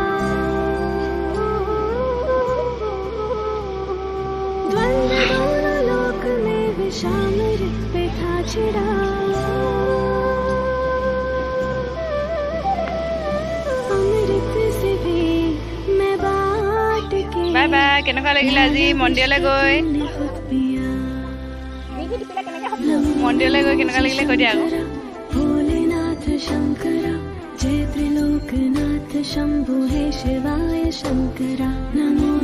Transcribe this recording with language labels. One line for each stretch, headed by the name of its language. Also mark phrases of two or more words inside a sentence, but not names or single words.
Hindi: द्वंद्व दोनों लोक में विषामृत पे था छिड़ा अमृत से भी मैं बाट के
Assamese: বাই বাই কেনেকুৱা লাগিলে আজি মন্দিৰলৈ গৈ
Hindi: तूने खुद पिया
Assamese: মন্দিৰলৈ গৈ কেনেকুৱা লাগিলে কৈ দিয়া আকৌ
Hindi: भोलेनाथ शंकरा जय त्रिलोकनाथ शंभु हे शिवाय शंकरा